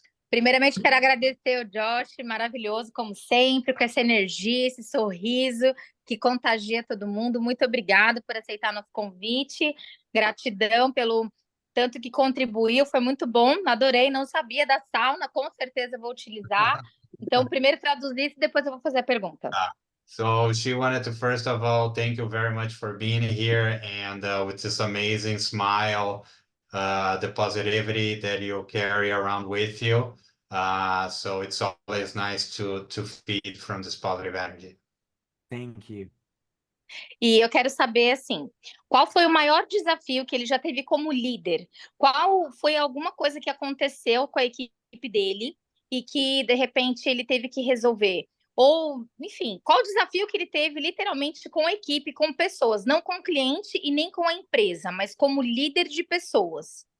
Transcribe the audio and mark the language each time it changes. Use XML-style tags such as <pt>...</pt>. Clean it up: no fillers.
<pt>Primeiramente, quero agradecer o Josh, maravilhoso, como sempre, com essa energia, esse sorriso, que contagia todo mundo. Muito obrigada por aceitar nosso convite. Gratidão pelo tanto que contribuiu, foi muito bom. Adorei, não sabia da sauna, com certeza vou utilizar. Então, primeiro traduzir isso, depois eu vou fazer a pergunta.</pt> <en>So she wanted to first of all thank you very much for being here and with this amazing smile, the positivity that you carry around with you. So it's always nice to feed from this positive energy. Thank you.</en> <pt>E eu quero saber, assim, qual foi o maior desafio que ele já teve como líder? Qual foi alguma coisa que aconteceu com a equipe dele e que, de repente, ele teve que resolver? Ou, enfim, qual o desafio que ele teve literalmente com a equipe, com pessoas, não com o cliente e nem com a empresa, mas como líder de pessoas?</pt>